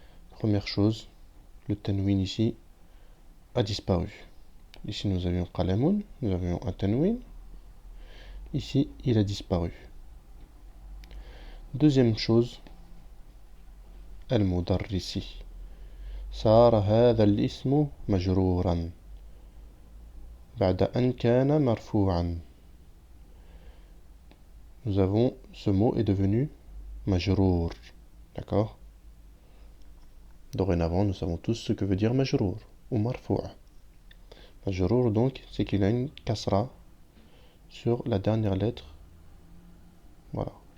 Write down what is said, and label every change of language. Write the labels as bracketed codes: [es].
[fr] Première chose, le tanwin ici a disparu. Ici nous avions qalamun, nous avions un tanwin. Ici il a disparu. Deuxième chose, المدرس. [ar] صار هذا الاسم مجرورا بعد أن كان مرفوعا. [fr] Nous avons, ce mot est devenu majrour. D'accord? Dorénavant, nous savons tous ce que veut dire majrour ou marfou'. Majrour, donc, c'est qu'il a une kasra sur la dernière lettre. Voilà.